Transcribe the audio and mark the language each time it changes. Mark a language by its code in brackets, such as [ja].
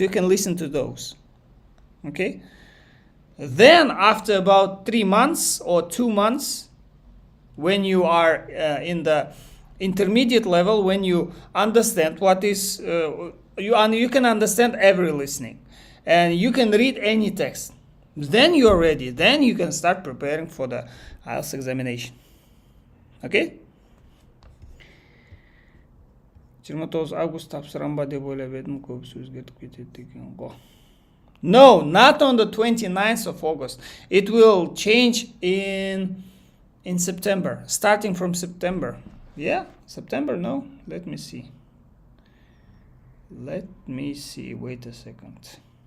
[en] You can listen to those. Okay? Then after about 3 months or 2 months, when you are in the intermediate level, when you understand what is, you can understand every listening, and you can read any text. Then you are ready. Then you can start preparing for the IELTS examination. Okay? [kk] 29 август тапсырам ба деп ойлап едім, көбісі өзгертіп кетеді екен ғой. [en] No, not on the 29th of August. It will change in September, starting from September. Yeah, September, no? Let me see. Wait a second.